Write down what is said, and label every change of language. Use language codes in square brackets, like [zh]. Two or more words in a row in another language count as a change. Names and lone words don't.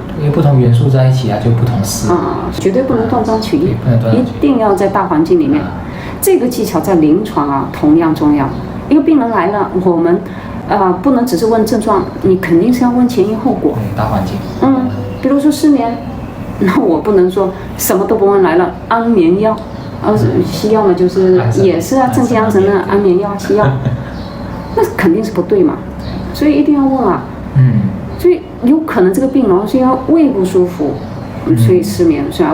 [zh] 因為不同元素在一起啊，就不同思。絕對不能斷章取義，一定要在大環境裡面。這個技巧在臨床啊同樣重要。一個病人來了，我們不能只是問症狀，你肯定是要問前因後果。大環境。比如說失眠，那我不能說什麼都不問，來了安眠藥，西藥嘛就是也是啊，镇静安神的安眠藥西药，那肯定是不对嘛，所以一定要問啊。所以有可能这個病人是因為胃不舒服，所以失眠，是吧？